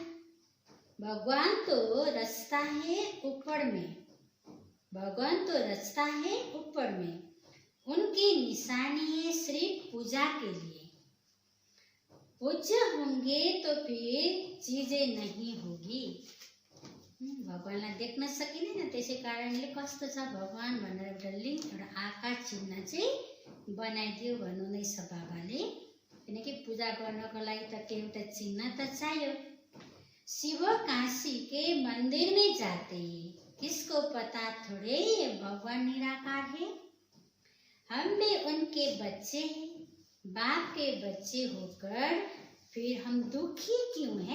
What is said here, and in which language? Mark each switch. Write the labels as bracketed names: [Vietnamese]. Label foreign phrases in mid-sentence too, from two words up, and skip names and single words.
[Hindi] भगवान तो रचता है ऊपर में, भगवान तो रचता है ऊपर में, उनकी निशानी है सिर्फ पूजा के लिए। पूज्य होंगे तो फिर चीजें नहीं होगी। [Nepali] भगवानलाई देख्न सकिँदैन, त्यसै कारणले कस्तो छ भगवान भनेर एउटा लिङ्ग एउटा आकार चिन्ह चाहिँ बनाइदियो भन्नुहुँदैछ बाबाले। किनकि पूजा गर्नको लागि त एउटा चिन्ह त चाहियो। [Hindi] शिव काशी के मंदिर में जाते हैं, किसको पता थोड़े भगवान निराकार है। हम भी उनके बच्चे हैं, बाप के बच्चे होकर फिर हम दुखी क्यों हैं?